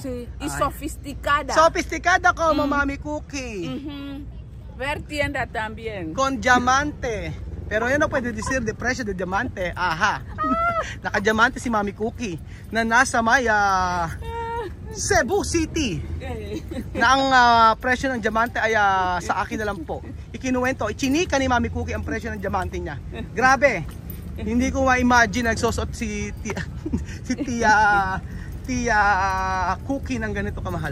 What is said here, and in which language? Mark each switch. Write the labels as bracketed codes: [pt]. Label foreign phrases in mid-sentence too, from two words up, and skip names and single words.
[es] Sí. Ay. Y sofisticada. Sofisticada como Mami Cookie. Ver tienda también. [cbk] Con diamante. Pero yan no pwede decir de presyo de diamante. Aha. [tl] Naka-diamante si Mami Cookie na nasa may Cebu City. Na ang presyo ng diamante ay sa akin na lang po. Ikinuwento, ichinika ni Mami Cookie ang presyo ng diamante niya. Grabe. Hindi ko ma-imagine nagsusot si Tia Cookie ng ganito kamahal.